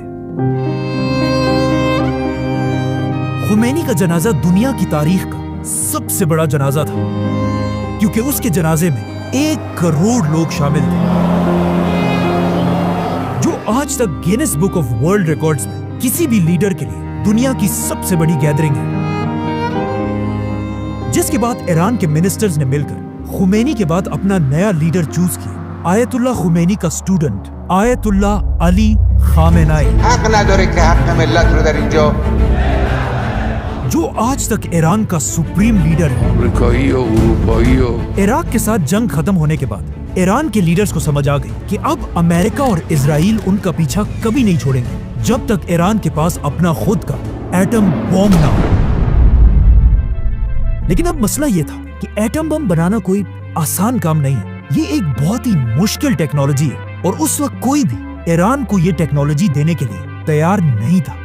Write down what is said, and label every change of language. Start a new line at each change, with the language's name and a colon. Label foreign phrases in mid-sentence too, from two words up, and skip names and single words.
Urdu: خمینی کا جنازہ دنیا کی تاریخ کا سب سے بڑا جنازہ تھا، کیونکہ اس کے جنازے میں 1 کروڑ لوگ شامل تھے، جو آج تک گنیز بک آف ورلڈ ریکارڈز میں کسی بھی لیڈر کے لیے دنیا کی سب سے بڑی گیدرنگ ہے. جس کے بعد ایران کے منسٹرز نے مل کر خمینی کے بعد اپنا نیا لیڈر چوز کیا، آیت اللہ خمینی کا اسٹوڈنٹ آیت اللہ علی خامنہ ای,
Persian: حق نداره که حق ملت رو در اینجا
Urdu: جو آج تک ایران کا
English: supreme leader
Urdu: ہے.
Persian: امریکایی و اروپایی و
Urdu: عراق کے ساتھ جنگ ختم ہونے کے بعد ایران کے لیڈرز کو سمجھ آ گئی کہ اب امریکہ اور اسرائیل ان کا پیچھا کبھی نہیں چھوڑیں گے جب تک ایران کے پاس اپنا خود کا
English: atom bomb
Urdu: نہ ہو. لیکن اب مسئلہ یہ تھا کہ
English: atom bomb
Urdu: بنانا کوئی آسان کام نہیں ہے، یہ ایک بہت ہی مشکل ٹیکنالوجی ہے اور اس وقت کوئی بھی ایران کو یہ ٹیکنالوجی دینے کے لیے تیار نہیں تھا.